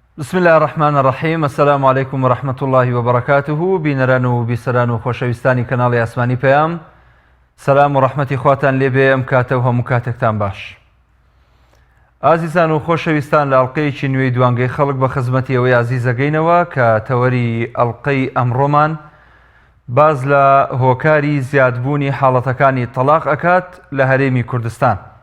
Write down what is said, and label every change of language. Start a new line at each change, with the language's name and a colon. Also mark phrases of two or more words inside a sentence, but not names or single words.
Arabic: بسم الله الرحمن الرحيم. السلام عليكم ورحمة الله وبركاته.
Central Kurdish: بینەران و بیسەران و خۆشەویستانی کەناڵی ئاسمانی پەیام، سەلام و ڕەحمەتی خواتان لێبێ ئەم کاتە و هەموو کاتێکتان باش. ئازیزان و خۆشەویستان، لە ئەڵلقەیەکی نوێی دوانگەی خەڵک بە خزمەتی ئەوەی عزیز دەگەینەوە کە تەوەری ئەڵلقەی ئەمڕۆمان باز لە هۆکاری زیادبوونی حاڵەتەکانی تەلاق ئەکات لە هەرێمی کوردستان.